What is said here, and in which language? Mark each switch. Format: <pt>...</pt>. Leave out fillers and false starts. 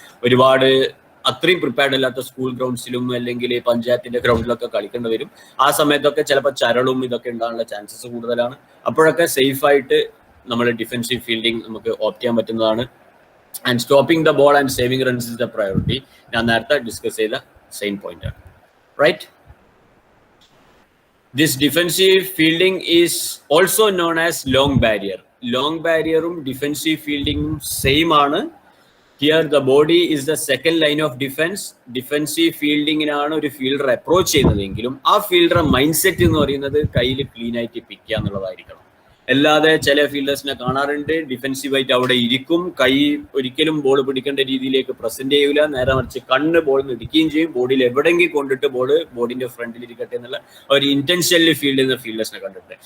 <ml>ഒരുപാട് അത്രയും പ്രിപ്പയർഡ് അല്ലാത്ത സ്കൂൾ ഗ്രൗണ്ട്സിലും അല്ലെങ്കിൽ പഞ്ചായത്തിന്റെ ഗ്രൗണ്ടിലൊക്കെ കളിക്കേണ്ടി വരും. ആ സമയത്തൊക്കെ ചിലപ്പോൾ ചരളും ഇതൊക്കെ ഉണ്ടാകാനുള്ള ചാൻസസ് കൂടുതലാണ്. അപ്പോഴൊക്കെ സേഫ് ആയിട്ട് നമ്മൾ ഡിഫെൻസീവ് ഫീൽഡിംഗ് നമുക്ക് ഓപ്റ്റ് ചെയ്യാൻ പറ്റുന്നതാണ്.</ml> <en>And stopping the ball and saving runs is the priority.</en> <ml>ഞാൻ നേരത്തെ ഡിസ്കസ് ചെയ്ത സെയിം പോയിന്റ് ആണ്.</ml> <en>Right. This defensive fielding is also known as long barrier. Long barrier defensive fielding same ആണ്. Here the body is the second line of defense.</en> <ml>Defensive fielding ആണ് ഒരു fielder approach ചെയ്യുന്നതെങ്കിലും ആ fielder mind set എന്ന് പറയുന്നത് കയ്യിൽ clean ആയിട്ട് പിക്ക് ചെയ്യുക എന്നുള്ളതായിരിക്കണം. അല്ലാതെ ചില ഫീൽഡേഴ്സിനെ കാണാറുണ്ട് ഡിഫെൻസീവായിട്ട് അവിടെ ഇരിക്കും, കൈ ഒരിക്കലും ബോൾ പിടിക്കേണ്ട രീതിയിലേക്ക് പ്രസന്റ് ചെയ്യൂല, നേരെ മറിച്ച് കണ്ണ് ബോളിൽ ഇടിക്കുകയും ചെയ്യും, ബോഡിയിൽ എവിടെയെങ്കിലും കൊണ്ടിട്ട് ബോഡിന്റെ ഫ്രണ്ടിൽ ഇരിക്കട്ടെ എന്നുള്ള ഒരു ഇന്റൻഷനലി ഫീൽഡ് ചെയ്യുന്ന ഫീൽഡേഴ്സിനെ കണ്ടിട്ടുണ്ട്.</ml>